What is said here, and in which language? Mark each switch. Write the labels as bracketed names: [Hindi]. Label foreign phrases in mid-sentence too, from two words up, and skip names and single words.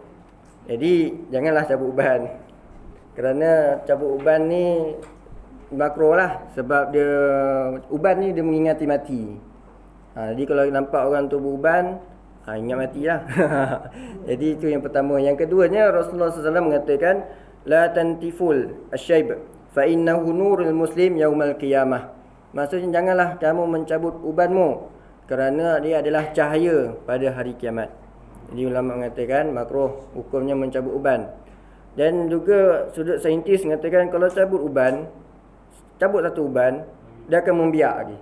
[Malay] Jadi janganlah cabut uban. Kerana cabut uban ni makruh lah, sebab dia uban ni dia mengingati mati. Jadi kalau nampak orang tu beruban, ingat matilah. Jadi itu yang pertama. Yang keduanya, Rasulullah SAW mengatakan, [Arabic] لا تنتفوا الشيب فإنه نور المسلم يوم القيامة. [Malay] Maksudnya janganlah kamu mencabut ubanmu, kerana dia adalah cahaya pada hari kiamat. Jadi ulama mengatakan makruh hukumnya mencabut uban. Dan juga sudut saintis mengatakan kalau cabut uban, cabut satu uban, dia akan membiak lagi.